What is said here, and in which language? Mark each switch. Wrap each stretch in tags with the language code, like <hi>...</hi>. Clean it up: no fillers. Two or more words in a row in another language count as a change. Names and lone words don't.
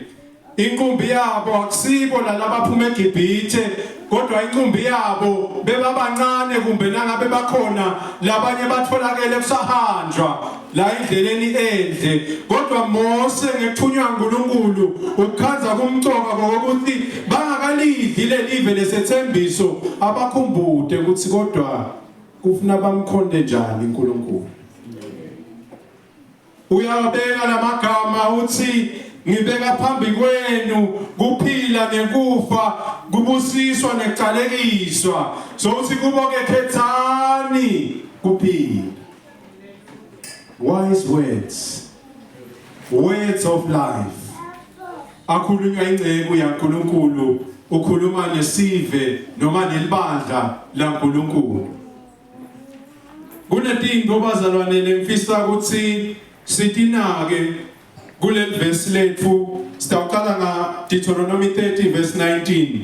<ss>Inkumbi yabo akusibo lalabaphuma eGibhithe kodwa inkumbi yabo bebabancane kumbe nangabe bakhona labanye batholakele kusahanjwa la endleleni endle kodwa Mose ngekuthunywa uNkulunkulu ukukhanza kumcoka ngokuthi bangakalidli lelive lesethembiso abakhumbude ukuthi kodwa kufuna bamkhonde njani uNkulunkulu. Uyabeka lamagama uthi ngibeka phambi kwenu kuphila nekufa kubusiswa nekucalekiswa so uthi kuboke khethani kuphila.</ss> <en>Wise words of life</en> <ss>akhulunywa ingceku yaNkulunkulu ukhuluma nesive noma nelibandla laNkulunkulu. Kunetinto bazalwane lemfisa ukuthi sitinake kuleli verse lethu sitawuqala nga Deuteronomy 30 verse 19.</ss>